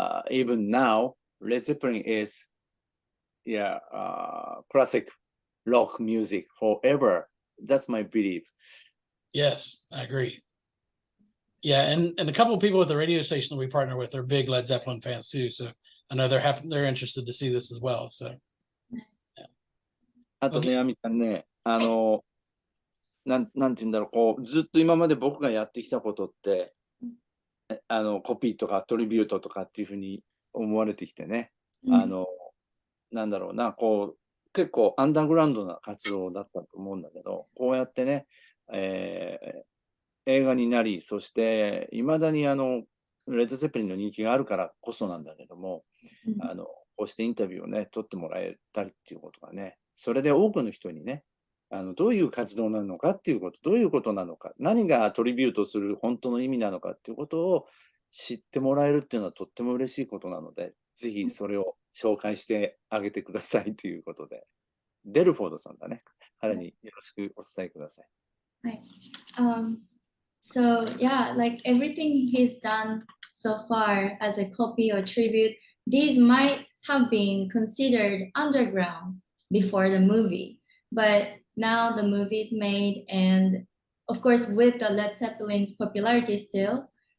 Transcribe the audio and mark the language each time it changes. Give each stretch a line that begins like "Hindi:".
English: Even now, Led Zeppelin is, yeah, classic rock music forever. That's my belief. Yes, I agree. Yeah, and a couple of people at the radio station that we partner with are big Led Zeppelin fans too. So I know they're interested to see this as well. So
Japanese: あとね、アミちゃんね、なんて言うんだろう、こう、ずっと今まで僕がやってきたことって、コピーとかトリビュートとかっていうふうに思われてきてね、なんだろうな、こう、結構アンダーグラウンドな活動だったと思うんだけど、こうやってね、映画になり、そしていまだにレッド・ゼッペリンの人気があるからこそなんだけども、こうしてインタビューをね、取ってもらえたりっていうことがね、それで多くの人にね、どういう活動なのかっていうこと、どういうことなのか、何がトリビュートする本当の意味なのかっていうことを知ってもらえるっていうのはとっても嬉しいことなので、ぜひそれを紹介してあげてくださいということで、デルフォードさんだね、彼によろしくお伝えください。はい。
English: So yeah, like everything he's done so far as a copy or tribute, these might have been considered underground before the movie, but now the movie is made, and of course with the Led Zeppelin's popularity still,